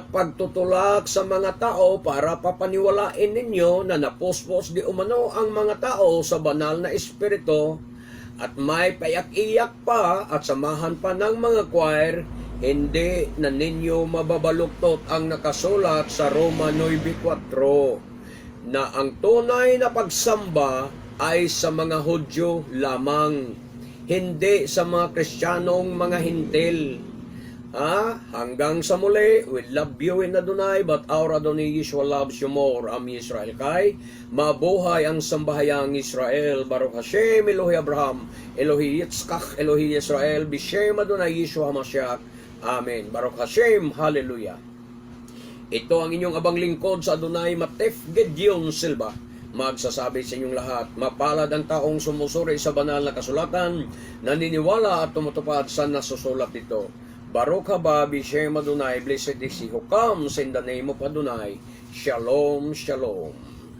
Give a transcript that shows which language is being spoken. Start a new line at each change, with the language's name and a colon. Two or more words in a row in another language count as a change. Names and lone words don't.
Filipino: pagtutulak sa mga tao para papaniwalain ninyo na napuspos di umano ang mga tao sa banal na espiritu at may payak-iyak pa at samahan pa ng mga choir, hindi na ninyo mababaluktot ang nakasulat sa Roma 9:4 na ang tunay na pagsamba ay sa mga Hudyo lamang, hindi sa mga Kristiyanong mga hintil. Hanggang sa muli,
English: we love you in Adonai, but our Adonai Yeshua loves you more.
Hebrew: עם ישראל
Filipino: kay, mabuhay ang sambahayang Israel.
Hebrew: ברוך השם, אלוהי אברהם, אלוהי יצחק, אלוהי ישראל, בשם אדוני ישוע משיח. אמן. ברוך השם, Hallelujah.
Filipino: Ito ang inyong abang lingkod sa Adonai, Matef Gedeon Silva. Magsasabi sa inyong lahat, mapalad ang taong sumusuri sa banal na kasulatan, naniniwala at tumutupad sa nasusulat dito.
Hebrew: ברוך הבא בשם אדוני,
English: blessed is he who comes in the name of Adonai.
Hebrew: שלום, שלום.